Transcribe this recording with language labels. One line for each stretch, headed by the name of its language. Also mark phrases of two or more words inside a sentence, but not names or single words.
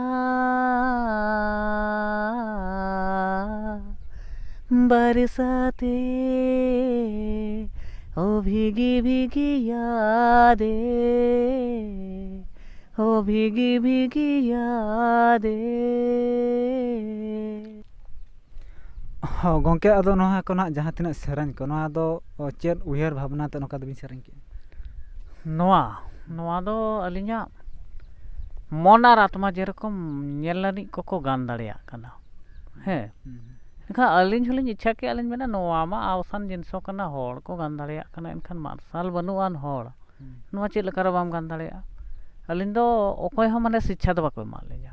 Hindi: बरसाते ओ भीगी भीगी यादें ओ भीगी भीगी यादें
Santali: ᱦᱚᱸ ᱜᱚᱢᱠᱮ ᱟᱫᱚ ᱱᱚᱣᱟ ᱠᱚ ᱱᱟᱜ ᱡᱟᱦᱟᱸ ᱛᱤᱱᱟᱹᱜ ᱥᱮᱨᱮᱧ ᱠᱚ ᱱᱚᱣᱟ ᱫᱚ ᱪᱮᱫ ᱩᱭᱦᱟᱹᱨ ᱵᱷᱟᱵᱽᱱᱟ ᱛᱮ ᱱᱚᱝᱠᱟ ᱫᱚᱵᱤᱱ ᱥᱮᱨᱮᱧ ᱠᱮᱜᱼᱟ ᱱᱚᱣᱟ ᱫᱚ ᱟᱹᱞᱤᱧᱟᱜ ᱢᱚᱱ ᱟᱨ ᱟᱛᱢᱟ ᱡᱮᱨᱚᱠᱚᱢ ᱧᱮᱞ ᱞᱟᱹᱱᱤᱡ ᱠᱚᱠᱚ ᱜᱟᱱ ᱫᱟᱲᱮᱭᱟᱜ ᱠᱟᱱᱟ ᱦᱮᱸ ᱮᱱᱠᱷᱟᱱ ᱟᱹᱞᱤᱧ ᱦᱚᱸᱞᱤᱧ ᱤᱪᱪᱷᱟ ᱠᱮᱜᱼᱟ ᱞᱤᱧ ᱢᱮᱱᱟ ᱱᱚᱣᱟ ᱢᱟ ᱟᱣᱥᱟᱱ ᱡᱤᱱᱤᱥ ᱠᱟᱱᱟ ᱦᱚᱲ ᱠᱚ ᱜᱟᱱ ᱫᱟᱲᱮᱭᱟᱜ ᱠᱟᱱᱟ ᱮᱱᱠᱷᱟन ᱢᱟᱨᱥᱟᱞ ᱵᱟᱹᱱᱩᱜᱼᱟᱱ ᱦᱚᱲ ᱱᱚᱣᱟ ᱪᱮᱫ ᱞᱮᱠᱟᱨᱮ ᱵᱟᱢ ᱜᱟᱱ ᱫᱟᱲᱮᱭᱟᱜᱼᱟ ᱟᱹᱞᱤᱧ ᱫᱚ ᱚᱠᱚᱭ ᱦᱚᱸ ᱢᱟᱱᱮ ᱥᱤᱪᱪᱷᱟ ᱫᱚ ᱵᱟᱠᱚ ᱮᱢᱟᱜ ᱞᱤᱧᱟ